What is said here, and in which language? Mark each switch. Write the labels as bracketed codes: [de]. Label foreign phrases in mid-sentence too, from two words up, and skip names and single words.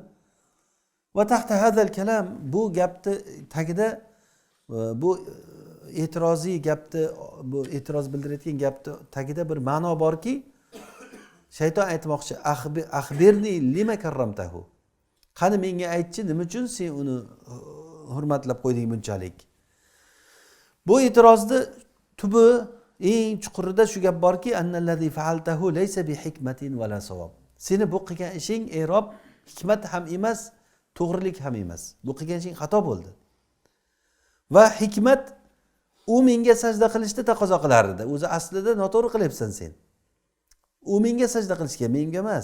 [ar] وتحت هذا الكلام, [uz] bu gapni tagida bu e'tiroziy gapni, bu e'tiroz bildirayotgan gapni tagida bir ma'no borki, shayton aytmoqchi, [ar] أخبرني لم كرمته. [uz] Qani menga aytchi, nima uchun sen uni hurmatlab qo'yding bunchalik? Bu e'tirozni tubi eng chuqurida shu gap borki, [ar] أن الذي فعلته ليس بحكمة ولا صواب. [uz] Seni bu qilgan ishing erob, hikmat ham emas, to'g'rilik ham emas. Bu qilgan ishing xato bo'ldi. Va hikmat u menga sajda qilishni taqozo qilar edi. O'zi aslida noto'g'ri qilyapsan sen. U menga sajda qilishga, menga emas.